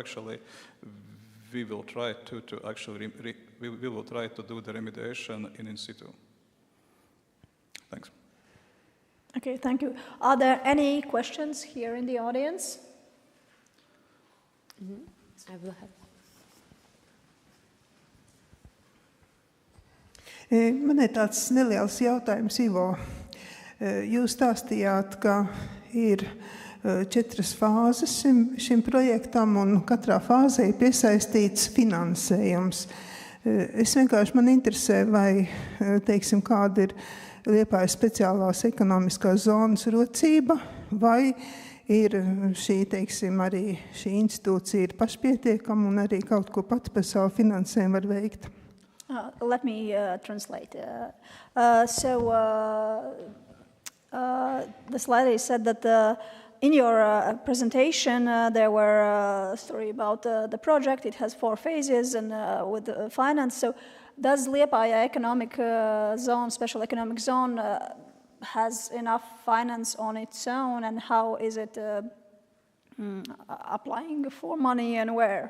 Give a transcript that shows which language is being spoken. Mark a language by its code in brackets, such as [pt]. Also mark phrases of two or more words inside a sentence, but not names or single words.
[en] Actually, we will try to we will try to do the remediation in situ. Thanks. Okay, thank you. Are there any questions here in the audience? I will have. [lv] Man ir tāds neliels jautājums, Ivo. Jūs stāstījāt, ka ir 4 fāzes šim projektam, un katrā fāzē ir piesaistīts finansējums. Man interesē, vai, teiksim, kāda ir Liepājas speciālās ekonomiskās zonas rocība, vai ir šī, teiksim, arī šī institūcija ir pašpietiekama un arī kaut ko pat par savu finansējumu var veikt. [en] Let me translate. This lady said that in your presentation there were a story about the project. It has 4 phases and with finance. So does Liepājā economic zone, special economic zone, has enough finance on its own, and how is it applying for money and where?